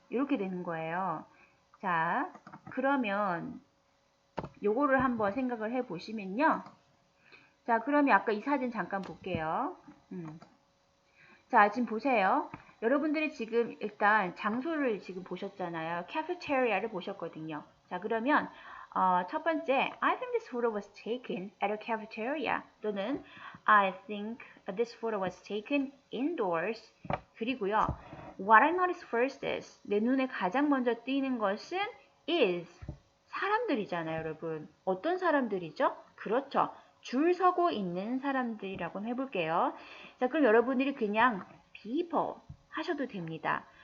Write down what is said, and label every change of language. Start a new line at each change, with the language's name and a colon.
Korean: 이렇게 되는 거예요. 자, 그러면 요거를 한번 생각을 해 보시면요. 자, 그러면 아까 이 사진 잠깐 볼게요. 자, 지금 보세요. 여러분들이 지금 일단 장소를 지금 보셨잖아요. 카페테리아를 보셨거든요. 자, 그러면 첫 번째,
English: I think this photo was taken at a cafeteria. 또는 I think this photo was taken indoors.
Korean: 그리고요,
English: what I noticed first is
Korean: 내 눈에 가장 먼저 띄는 것은 is 사람들이잖아요, 여러분. 어떤 사람들이죠? 그렇죠. 줄 서고 있는 사람들이라고 해볼게요. 자, 그럼 여러분들이 그냥 people 하셔도 됩니다.